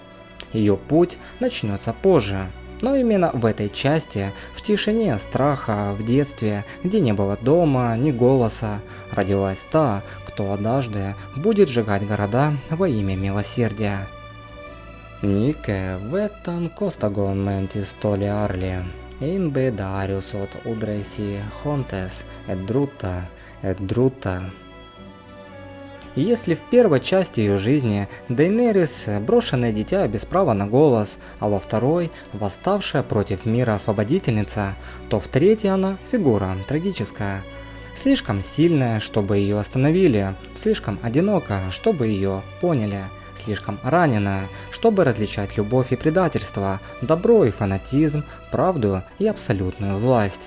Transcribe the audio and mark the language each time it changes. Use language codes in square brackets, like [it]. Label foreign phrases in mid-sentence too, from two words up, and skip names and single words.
[ru] Ее путь начнется позже. Но именно в этой части, в тишине страха, в детстве, где не было дома, ни голоса, родилась та, кто однажды будет сжигать города во имя милосердия. Нике веттан костагон ментис толи арли, инбе дариус от удреси хонтес, эдрута. Если в первой части ее жизни Дейнерис – брошенное дитя без права на голос, а во второй – восставшая против мира освободительница, то в третьей она – фигура трагическая. Слишком сильная, чтобы ее остановили, слишком одинока, чтобы ее поняли, слишком раненая, чтобы различать любовь и предательство, добро и фанатизм, правду и абсолютную власть.